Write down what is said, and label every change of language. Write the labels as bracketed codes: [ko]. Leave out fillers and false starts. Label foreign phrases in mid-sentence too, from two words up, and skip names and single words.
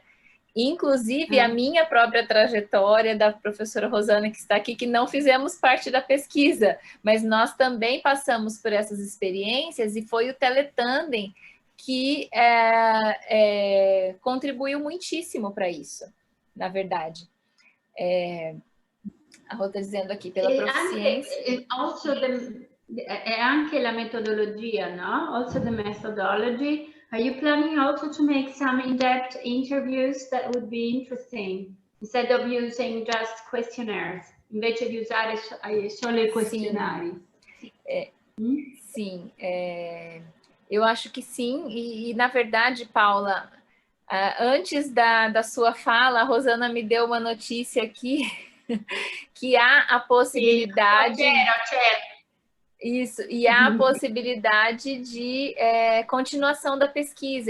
[pt] Inclusive, a minha própria trajetória da professora Rosana, que está aqui, que não fizemos parte da pesquisa, mas nós também passamos por essas experiências e foi o Teletandem que contribuiu muitíssimo para isso, na verdade. A Rô está dizendo aqui, pela proficiência... [it] Anche la metodologia, no? [en] Also the methodology. Are you planning also to make some in-depth interviews? That would be interesting. Instead of using just questionnaires, [it] invece di usare solo i questionari. [pt] Sim, eu acho que sim. E na verdade, Paula, antes da sua fala, a Rosana me deu uma notícia aqui que há a possibilidade... Isso, e há a possibilidade de continuação da pesquisa.